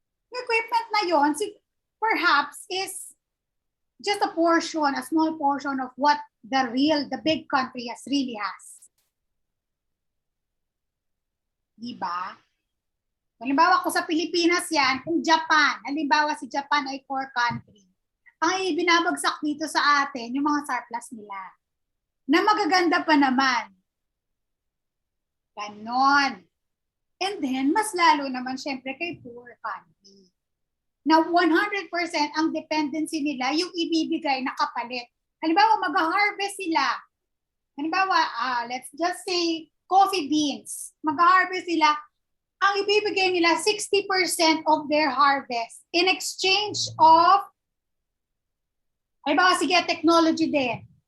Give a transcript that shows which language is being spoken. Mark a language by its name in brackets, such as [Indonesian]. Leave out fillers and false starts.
[Filipino] Yung equipment na yon, [English] perhaps is just a small portion of what the big country really has. [Filipino] Diba? Halimbawa, kung sa Pilipinas yan, kung Japan, halimbawa si Japan ay core country, ang ibinabagsak dito sa atin, yung mga surplus nila, na magaganda pa naman. Ganon. And then, mas lalo naman syempre kay poor country. Na 100% ang dependency nila, yung ibibigay na kapalit. Halimbawa, mag-harvest sila. Halimbawa, [English] let's just say, [Filipino] coffee beans. Mag-harvest sila. Ang ibibigay nila, 60% [English] of their harvest in exchange of, [Filipino] halimbawa, sige, technology din.